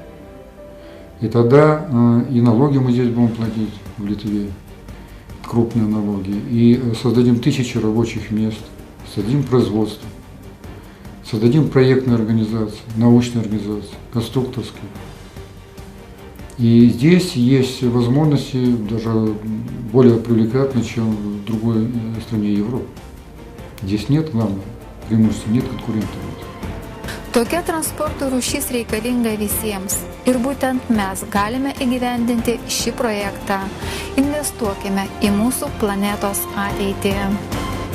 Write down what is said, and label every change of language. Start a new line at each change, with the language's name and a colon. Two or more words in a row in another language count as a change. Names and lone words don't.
Russian: И тогда и налоги мы здесь будем платить в Литве, крупные налоги, и создадим 1000 рабочих мест, создадим производство, создадим проектные организации, научные организации, конструкторские. И здесь есть возможности даже более привлекательные, чем в другой стране Европы. Здесь нет, главное, преимущества, нет конкурентов.
Lithuanian: Tokia transporto rūšis reikalinga visiems ir būtent mes galime įgyvendinti šį projektą. Investuokime į mūsų planetos ateitį.